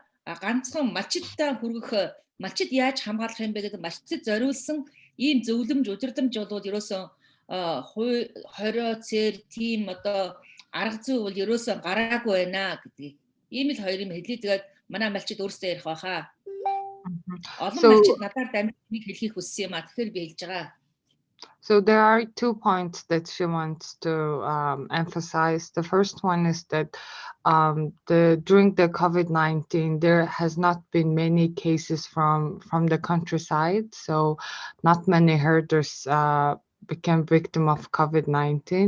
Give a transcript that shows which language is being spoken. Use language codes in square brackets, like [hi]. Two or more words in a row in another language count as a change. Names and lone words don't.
[mn] Ганцхан малчидтай хүргэх, малчид яаж хамгаалах юм бэ гэдэг малчид зориулсан ийм зөвлөмж удирдамж бол ерөөсөн хорио цэр тийм одоо арга зүй бол ерөөсөн гараагүй байна гэдгийг. Ийм л хоёр юм хэлээ. Тэгээд манай малчид өөрсдөө ярих байхаа. Олон малчид надаар дамжуулыг хэлхийг хүссэн юм а. Тэгэхээр би хэлж байгаа. [en] So there are 2 points that she wants to emphasize. The first one is that during the COVID-19, there has not been many cases from the countryside. So not many herders became victim of COVID-19.